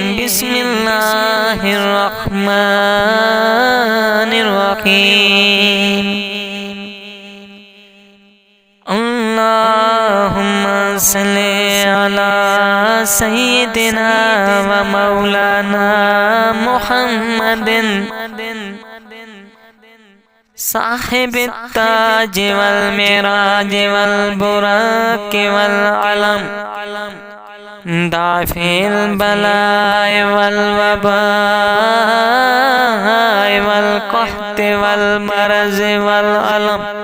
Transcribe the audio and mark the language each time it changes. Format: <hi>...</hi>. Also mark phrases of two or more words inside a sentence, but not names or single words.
<ar>بسم الله الرحمن الرحيم. اللهم صل على سيدنا ومولانا محمد صاحب التاج والمعراج والبراق والعلم دافع البلاء والوباء والقحط والمرض والألم</ar>